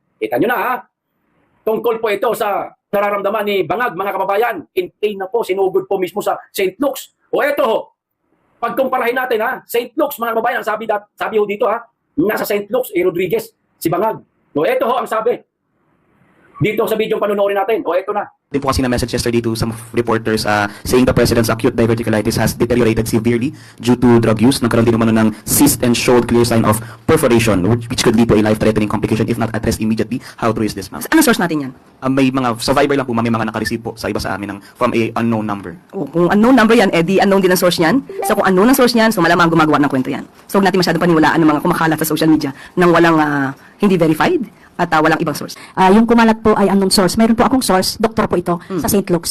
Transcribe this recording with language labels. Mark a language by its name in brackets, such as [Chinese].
[Filipino] Kita nyo na tungkol po ito sa nararamdaman ni Bangag, mga kababayan. [English] In pain [Filipino] na po, sinugod po mismo sa St. Luke's. O ito pagkumparahin natin St. Luke's, mga kababayan, sabi ho dito nasa St. Luke's, E. Rodriguez, si Bangag. O ito ang sabi dito sa video panunorin natin. O ito na. Din po kasi na [English] message yesterday to some reporters saying the president's acute diverticulitis has deteriorated severely due to drug use. [Filipino] Nagkaroon din naman ng [English] cyst and showed clear sign of perforation which could lead to a life-threatening complication if not addressed immediately. How true is this, ma'am? [Filipino] Anong source natin yan? May mga survivor lang po, ma'am, may mga nakareceive po sa iba sa amin [English] from a unknown number. [Filipino] Kung unknown number yan, di unknown din ang source niyan. So kung unknown ang source niyan, so malamang gumagawa ng kwento yan. So huwag natin masyadong paniwalaan ng mga kumakalat sa social media nang walang hindi verified at walang ibang source. Yung kumalat po ay unknown source. Mayroon po akong source, doktor po ito sa St. Luke's.